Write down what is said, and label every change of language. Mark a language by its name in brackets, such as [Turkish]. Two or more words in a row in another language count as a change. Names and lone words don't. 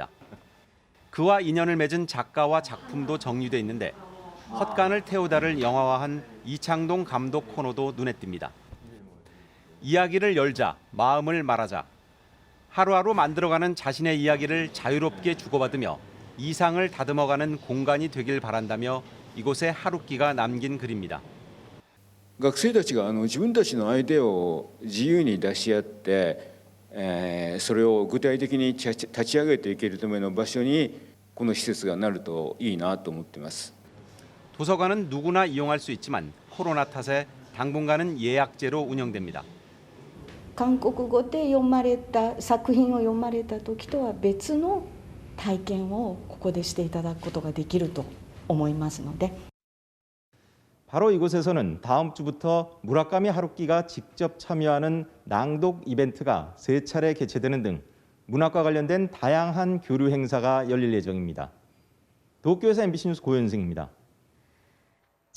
[Korean] 그와 인연을 맺은 작가와 작품도 정리돼 있는데 헛간을 태우다를 영화화한 이창동 감독 코너도 눈에 띕니다. 이야기를 열자, 마음을 말하자. 하루하루 만들어가는 자신의 이야기를 자유롭게 주고받으며 이상을 다듬어가는 공간이 되길 바란다며 이곳에 하루키가 남긴 글입니다. [Japanese] 学生たちが自分たちのアイデアを自由に出し合って、それを具体的に立ち上げていけるための場所にこの施設がなるといいなと思っています。 [Korean] 도서관은 누구나 이용할 수 있지만 코로나 탓에 당분간은 예약제로 운영됩니다. [Japanese] 韓国語で読まれた作品を読まれた時とは別の体験をここでしていただくことができると思いますので [Korean] 바로 이곳에서는 다음 주부터 무라카미 하루키가 직접 참여하는 낭독 이벤트가 3차례 개최되는 등 문학과 관련된 다양한 교류 행사가 열릴 예정입니다. 도쿄에서 MBC 뉴스 고현승입니다.